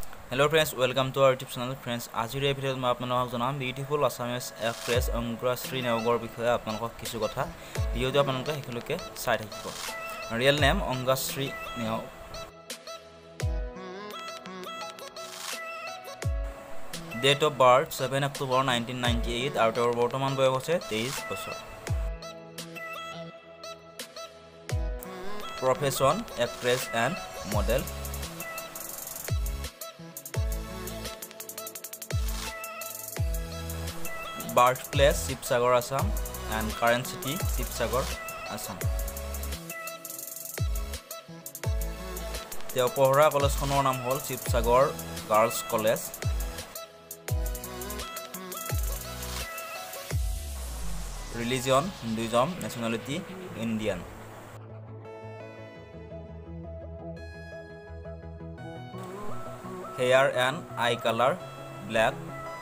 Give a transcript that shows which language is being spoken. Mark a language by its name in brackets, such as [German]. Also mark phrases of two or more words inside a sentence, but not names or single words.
[English] Hello friends, welcome to our YouTube channel. Friends, [Assamese] আজিৰ এই ভিডিঅ'ত মই আপোনালোকক জনাম [English] beautiful Assamese actress [Assamese] অংকুৰাশ্ৰী নেওগৰ বিষয়ে আপোনালোকক কিছু কথা ভিডিঅ'টো আপোনালোকে হেকলৈকে চাই থাকিব। [English] real name [Assamese] অংকুৰাশ্ৰী নেওগ। [English] Date of birth [Assamese] 7 October 1998 আৰু তেওঁৰ বৰ্তমান বয়স হৈছে 23 বছৰ। [English] Profession actress and model. Birthplace Sibsagar, Assam, and current city Sibsagar, Assam. [Assamese] তেওঁ পঢ়া কলেজখনৰ নাম হ'ল Sibsagar Girls College. [English] Religion Hinduism, nationality Indian. Hair and eye color black.